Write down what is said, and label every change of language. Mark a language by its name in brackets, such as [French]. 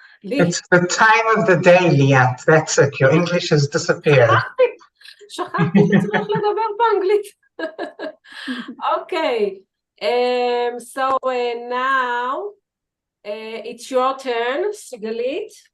[English] It's the time of the day, Liat, that's it, your English has disappeared. [Hebrew] שכחתי שצריך לדבר באנגלית. אוקיי. [English] So now it's your turn, Sigalit.